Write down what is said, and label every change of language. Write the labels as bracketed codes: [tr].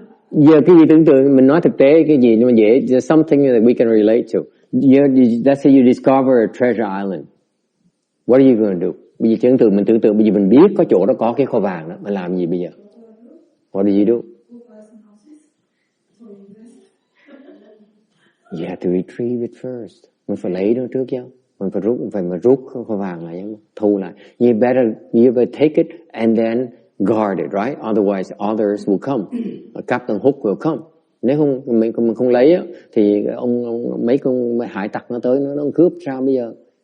[vi] Giờ cái gì tưởng tượng, mình nói thực tế cái gì nhưng mà dễ, [en] just something that we can relate to. Let's say you discover a treasure island. What are you going to do? [vi] Bây giờ mình tưởng tượng bây giờ mình biết có chỗ đó có cái kho vàng đó, mình làm gì bây giờ? [en] What do you do? You have to retrieve it first. [vi] Mình phải lấy nó trước chứ. Mình phải rút kho vàng lại, thu lại. [en] You better take it and then guard it, right? Otherwise others will come. Captain Hook will come. [vi] Nếu không mình không lấy á, thì mấy con hải tặc nó tới nó cướp sao bây giờ?